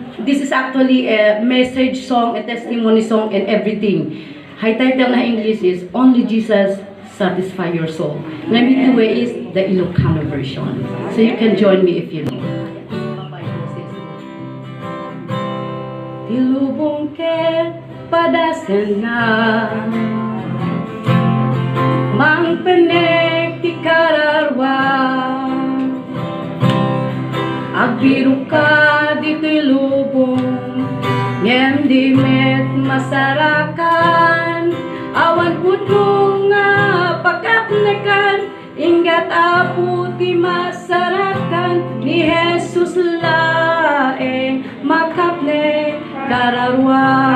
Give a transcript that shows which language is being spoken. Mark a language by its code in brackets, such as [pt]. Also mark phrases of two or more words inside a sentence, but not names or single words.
[en] This is actually a message song, a testimony song, and everything. High title na English is Only Jesus Satisfy Your Soul. Namituwe is the Ilocano version. So you can join me if you know. [ilo] Tilubong ket padasen nga mang penek ti kararwa agbiru ka dito'y lubong ngem di met masarakan awan puno nga pagkapnekan ingat apu ti masarakan ni Jesus laeng makapne kararwa